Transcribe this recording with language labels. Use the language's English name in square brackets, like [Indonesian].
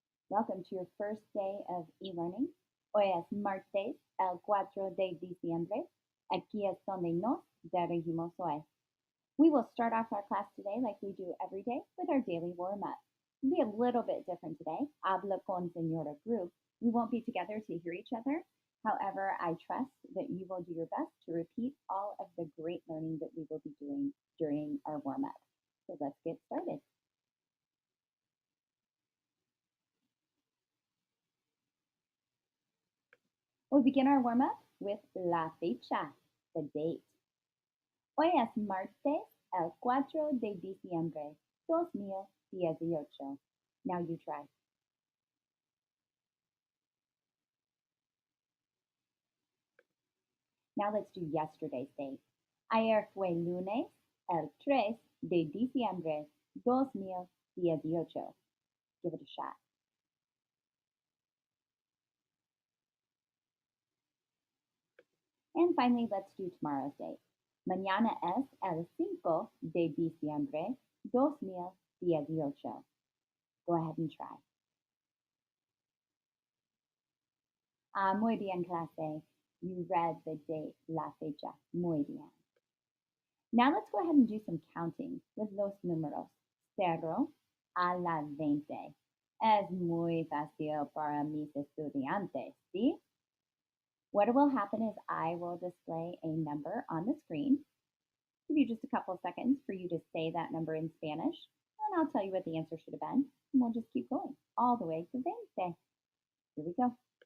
[English] Welcome to your first day of e-learning. [Spanish] Hoy es martes, el 4 de diciembre. Aquí es donde nos dirigimos hoy. [English] We will start off our class today like we do every day with our daily warm-up. It'll be a little bit different today. [Spanish] Habla con Señora [English] group. We won't be together to hear each other. However, I trust that you will do your best to repeat all of the great learning that we will be doing during our warm-up. So let's get started. We begin our warm-up with [Spanish] la fecha, [English] the date. [Spanish] Hoy es martes, el 4 de diciembre, 2018. [English] Now you try. Now let's do yesterday's date. [Spanish] Ayer fue lunes, el 3 de diciembre, 2018. [English] Give it a shot. And finally, let's do tomorrow's date. [Spanish] Mañana es el 5 de diciembre, 2018. [English] Go ahead and try. [Spanish] Muy bien, clase. [English] You read the date, [Spanish] la fecha. Muy bien. [English] Now let's go ahead and do some counting with los números. 0 a la 20. [Spanish] Es muy fácil para mis estudiantes, ¿sí? [English] What will happen is I will display a number on the screen. Give you just a couple of seconds for you to say that number in Spanish, and I'll tell you what the answer should have been, and we'll just keep going all the way to 20. Here we go.